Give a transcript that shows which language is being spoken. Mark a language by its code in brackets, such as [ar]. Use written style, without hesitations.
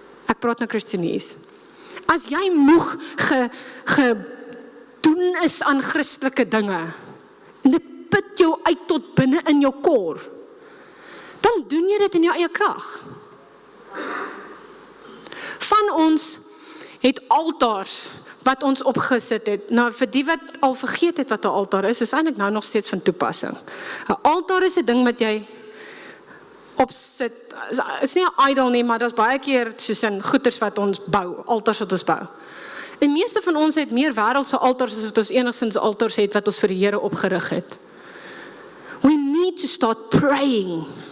[af] Ek praat nou Christianese. As jy moeg gedoen is aan Christelike dinge, en dit put jou uit tot binne in jou kor, dan doen jy dit in jou eie krag. Van ons het altars wat ons opgesit het. Nou, vir die wat al vergeet het wat 'n altaar is eintlik nou nog steeds van toepassing. 'n Altaar is 'n ding wat jy opsit, is nie 'n idol nie, maar daar's baie keer soos in goeders wat ons bou, altars wat ons bou. Die meeste van ons het meer wêreldse altars as wat ons enigstens altars het wat ons vir die Here opgerig het. [en] We need to start praying.